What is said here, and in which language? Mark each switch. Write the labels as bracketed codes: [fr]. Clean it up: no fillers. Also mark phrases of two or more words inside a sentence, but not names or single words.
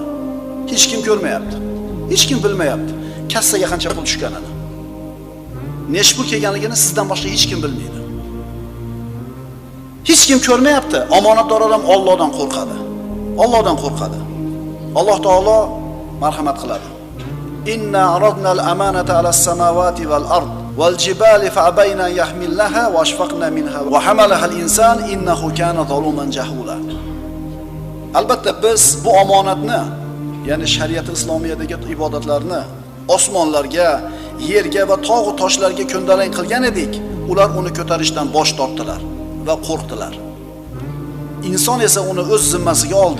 [uz] Hech kim ko'rmayapti. Hech kim bilmayapti. Kassaga qancha pul tushganini. Necha pul kelganligini sizdan boshqa hech kim bilmaydi. Hech kim ko'rmayapti. Omonatdor odam Allohdan qo'rqadi. Allohdan qo'rqadi. Alloh taolo marhamat qiladi. [ar] إنا عرضنا الأمانة على السماوات والأرض والجبال فأبين يحملنها وأشفقن منها وحملها الإنسان إنه كان ظلوما جهولا. [uz] Albatta biz bu omonatni, ya'ni shariat islomiyadagi ibodatlarni osmonlarga, yerga va tog' va toshlarga ko'ndalang qilgan edik. Ular uni ko'tarishdan bosh tortdilar va qo'rqdilar. Inson esa uni o'z zimmasiga oldi.